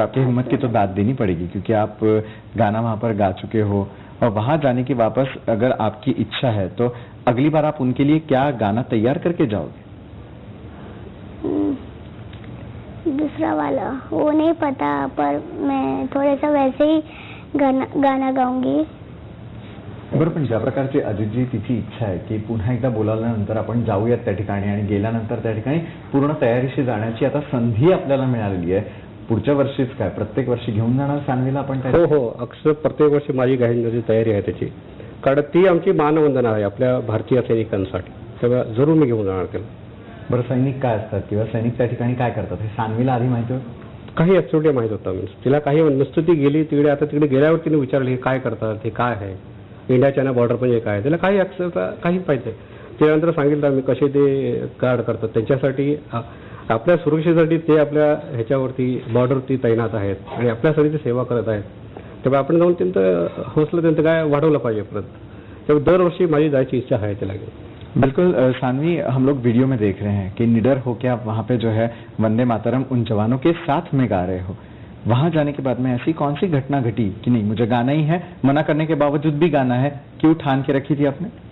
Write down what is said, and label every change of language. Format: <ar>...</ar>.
<hi>आपकी हिम्मत की तो दाद देनी पड़ेगी, क्योंकि आप गाना वहां पर गा चुके हो और वहां जाने की वापस अगर आपकी इच्छा है तो अगली बार आप उनके लिए क्या गाना तैयार करके जाओगे? दूसरा वाला वो नहीं पता, पर मैं थोड़ा सा वैसे ही गाना गाऊंगी.</hi> <mr>बरं, पण ज्या प्रकारची अजितजी तिची इच्छा आहे की पुन्हा एकदा बोलावल्यानंतर आपण जाऊयात त्या ठिकाणी आणि गेल्यानंतर त्या ठिकाणी पूर्ण तयारीशी जाण्याची आता संधी आपल्याला मिळालेली आहे. पुढच्या वर्षीच काय, प्रत्येक वर्षी घेऊन जाणार सानवीला आपण? हो, अक्षर प्रत्येक वर्षी माझी गायनाची तयारी आहे त्याची, कारण ती आमची मानवंदना आहे आपल्या भारतीय सैनिकांसाठी. तेव्हा जरूर मी घेऊन जाणार त्याला. बरं, सैनिक काय असतात किंवा सैनिक त्या ठिकाणी काय करतात हे सानवीला आधी माहिती होतं? काही ऍक्च्युअली माहित होतं. तिला काही नुसतं ती गेली तिकडे, आता तिकडे गेल्यावर तिने विचारले हे काय करतात, हे काय आहे, इंडिया चायना बॉर्डर म्हणजे काय, त्याला काही काही पाहिजे. त्यानंतर सांगितलं आम्ही कसे ते गार्ड करतात, त्यांच्यासाठी आपल्या सुरक्षेसाठी ते आपल्या ह्याच्यावरती बॉर्डरवरती तैनात आहेत आणि आपल्यासाठी ते सेवा करत आहेत. तेव्हा आपण जाऊन त्यांचं हौसला त्यांचं काय वाढवलं पाहिजे परत. तर दरवर्षी माझी जायची इच्छा आहे त्याला घेऊन.</mr> <hi>बिल्कुल सानवी, हम लोग वीडियो में देख रहे हैं कि निडर होकर आप वहाँ पे जो है वंदे मातरम उन जवानों के साथ में गा रहे हो. वहां जाने के बाद में ऐसी कौन सी घटना घटी कि नहीं मुझे गाना ही है, मना करने के बावजूद भी गाना है, क्यों ठान के रखी थी आपने?</hi>